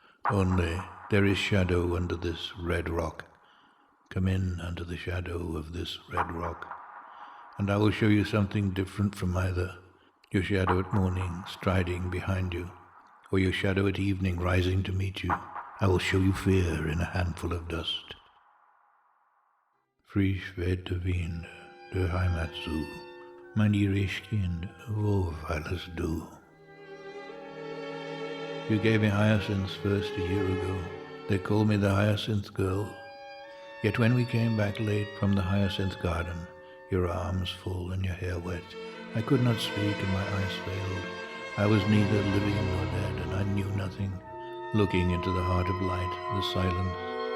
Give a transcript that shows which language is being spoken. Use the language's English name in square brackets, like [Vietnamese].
[English] Only there is shadow under this red rock. Come in under the shadow of this red rock, and I will show you something different from either. Your shadow at morning striding behind you, or your shadow at evening rising to meet you. I will show you fear in a handful of dust. [German] Frisch weht der Wind, der Heimat zu. Mein irisch Kind, wo weilest du? [English] You gave me hyacinths first a year ago. They called me the hyacinth girl. Yet when we came back late from the hyacinth garden, your arms full and your hair wet, I could not speak and my eyes failed. I was neither living nor dead, and I knew nothing, looking into the heart of light, the silence.